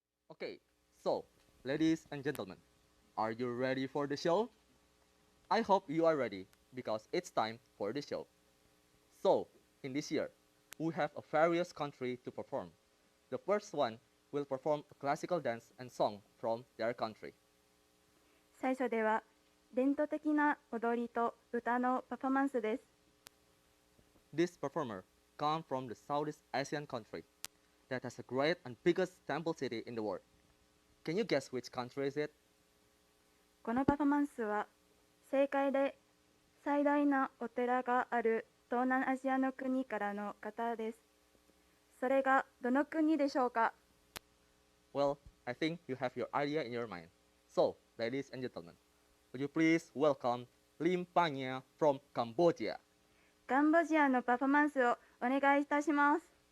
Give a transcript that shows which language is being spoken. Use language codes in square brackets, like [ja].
[en] Okay, so, ladies and gentlemen, are you ready for the show? I hope you are ready because it's time for the show. So, in this year, we have a various country to perform. The first one will perform a classical dance and song from their country. [ja] 最初では伝統的な踊りと歌のパフォーマンスです。 [en] This performer comes from the Southeast Asian country that has the great and biggest temple city in the world. Can you guess which country is it? [ja] このパフォーマンスは世界で最大なお寺がある東南アジアの国からの方です。それがどの国でしょうか？ [en] Well, I think you have your idea in your mind. So, ladies and gentlemen, would you please welcome Lim Panya from Cambodia? [ja] カンボジアのパフォーマンスをお願いいたします。